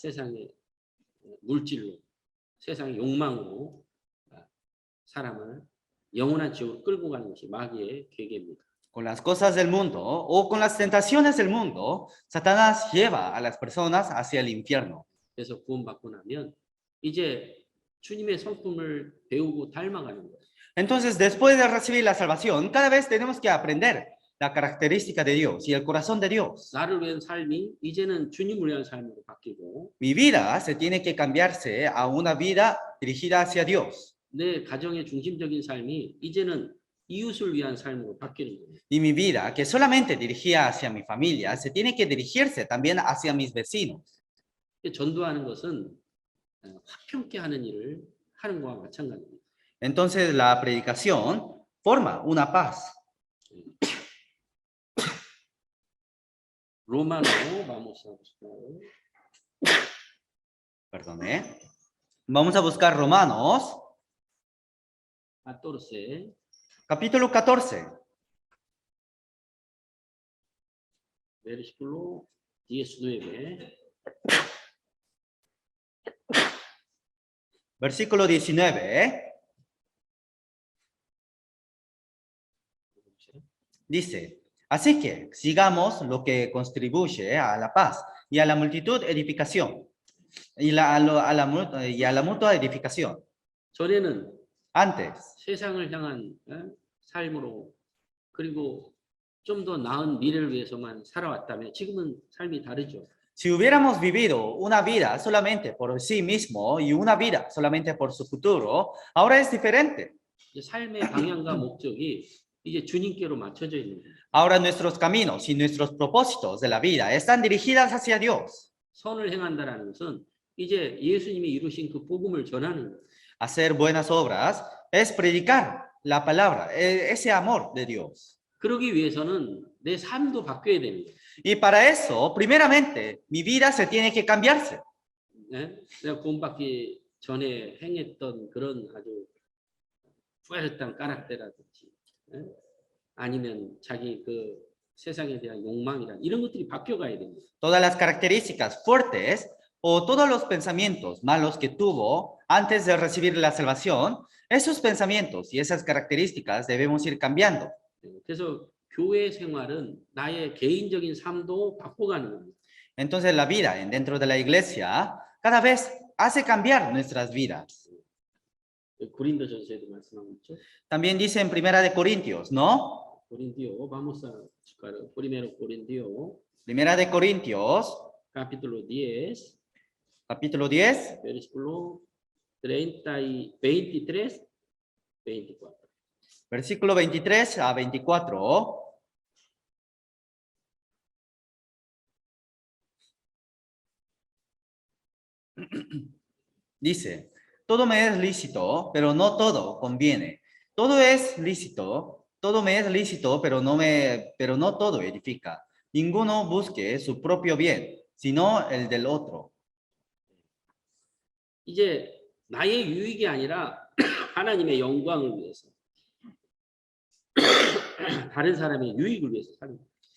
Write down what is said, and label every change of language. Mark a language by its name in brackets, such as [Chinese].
[Korean] 세상의 물질로, 세상의 욕망으로 사람을 영원한 지옥으로 끌고 가는 것이 마귀의 계계입니다. [Spanish] Con las cosas del mundo o con las tentaciones del mundo, Satanás lleva a las personas hacia el infierno. [Korean] 그래서 구원받고 나면 이제 주님의 성품을 배우고 닮아가는 거예요. [Spanish] Entonces, después de recibir la salvación, cada vez tenemos que aprender la característica de Dios y el corazón de Dios. [Korean] 나를 위한 삶이 이제는 주님을 위한 삶으로 바뀌고 [Spanish] Mi vida se tiene que cambiarse a una vida dirigida hacia Dios. [Korean] 내 가정의 중심적인 삶이 이제는 이웃을 위한 삶으로 바뀌는 거예요. [Spanish] Y mi vida, que solamente dirigía hacia mi familia, se tiene que dirigirse también hacia mis vecinos. [Korean] 전도하는 것은 화평케 하는 일을 하는 것과 마찬가지입니다. [Spanish] Entonces, la predicación forma una paz. 로마노 vamos a buscar. Perdone. Vamos a buscar Romanos, 14, capítulo 14, versículo 19. versículo 19. Dice, así que sigamos lo que contribuye a la paz y a la multitud edificación y a la mutua edificación. [Korean] 전에는 [Spanish] Antes, [Korean] 세상을 향한 삶으로 그리고 좀 더 나은 미래를 위해서만 살아왔다면 지금은 삶이 다르죠. [Spanish] si hubiéramos vivido una vida solamente por sí mismo y una vida solamente por su futuro, ahora es diferente. [Korean] 이제 삶의 방향과 목적이 이제 주님께로 맞춰져 있는 거예요. [Spanish] Ahora nuestros caminos y nuestros propósitos de la vida están dirigidas hacia Dios. [Korean] 선을 행한다라는 것은 이제 예수님이 이루신 그 복음을 전하는 거예요. [Spanish] Hacer buenas obras es predicar la palabra, ese amor de Dios. [Korean] 그러기 위해서는 내 삶도 바뀌어야 됩니다. [Spanish] Y para eso, primeramente, mi vida se tiene que cambiarse. [Korean] 네? 내가 구원받기 전에 행했던 그런 아주 [Spanish] 푸에르탄 까락테라든지 [Korean] 아니면 자기 그 세상에 대한 욕망이란 이런 것들이 바뀌어가야 됩니다. [Spanish] Todas las características fuertes o todos los pensamientos malos que tuvo antes de recibir la salvación, esos pensamientos y esas características debemos ir cambiando. [Korean] 그래서 교회 생활은 나의 개인적인 삶도 바꿔가는 겁니다. [Spanish] Entonces la vida dentro de la iglesia cada vez hace cambiar nuestras vidas. [Korean] 고린도전서에도 말씀하고 있죠. [Spanish] También dice en Primera de Corintios, ¿no? Corintios, vamos a buscar primero Corintios, Primera de Corintios, capítulo 10, capítulo 10, versículo 30 y 23, 24. versículo 23 a 24. Dice, todo me es lícito, pero no todo conviene. Todo es lícito, todo me es lícito, pero no todo edifica. Ninguno busque su propio bien, sino el del otro. [Korean] 이제 나의 유익이 아니라 하나님의 영광을 위해서 다른 사람의 유익을 위해서 사는 거예요.